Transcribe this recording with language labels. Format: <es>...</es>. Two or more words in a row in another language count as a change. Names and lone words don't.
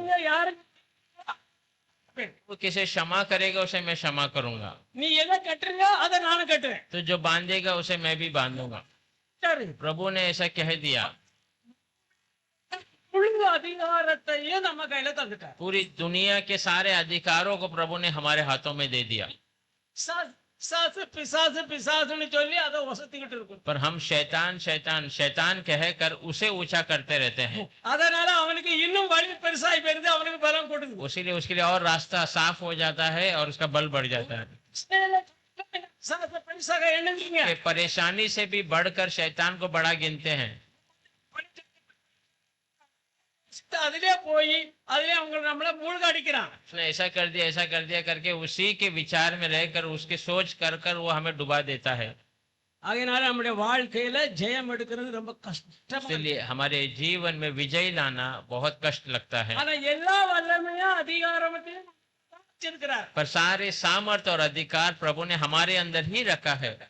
<ta>நீங்க யாரு</ta> <hi>वो किसे क्षमा करेगा उसे मैं क्षमा करूंगा,</hi> <ta>நீ எதை கட்டுறியோ அதை நானும் கட்டுறேன்.</ta> <hi>तो जो बांधेगा उसे मैं भी बांधूंगा।</hi> <ta>சரி,</ta> <hi>प्रभु ने ऐसा कह दिया।</hi> <ta>முழு அதிகாரத்தையும் நம்ம கையில தந்துட்டார்.</ta> <hi>पूरी दुनिया के सारे अधिकारों को प्रभु ने हमारे हाथों में दे दिया।</hi> <ta>பிசாசு பிசாசுன்னு சொல்லி அதை வசத்திக்கிட்டு இருக்கும்.</ta> <hi>पर हम शैतान शैतान शैतान कह कर उसे ऊंचा करते रहते हैं,</hi> <ta>அதனால அவனுக்கு இன்னும் வலி பெருசாகி போயிருது, அவனுக்கு பலம் கொடுக்குது.</ta> <hi>उसीलिए उसके लिए और रास्ता साफ हो जाता है और उसका बल बढ़ जाता है।</hi> <ta>பெருசாக எண்ணுவீங்க.</ta> <hi>कि परेशानी से भी बढ़कर शैतान को बड़ा गिनते हैं,</hi> <ta>அதிலே போய் அதிலே அவங்க நம்மள மூழ்க அடிக்கிறான்.</ta> <hi>उसने ऐसा कर दिया करके उसी के विचार में रहकर उसके सोच कर कर वो हमें डुबा देता है।</hi> <ta>அதனால நம்முடைய வாழ்க்கையில ஜெயம் எடுக்கிறது ரொம்ப கஷ்டம்.</ta> <hi>इसलिए हमारे जीवन में विजय लाना बहुत कष्ट लगता है,</hi> <ta>ஆனா எல்லா வல்லமையும் அதிகாரத்தையும் வச்சிருக்கிறார்.</ta> <hi>पर सारे सामर्थ्य और अधिकार प्रभु ने हमारे अंदर ही रखा है।</hi>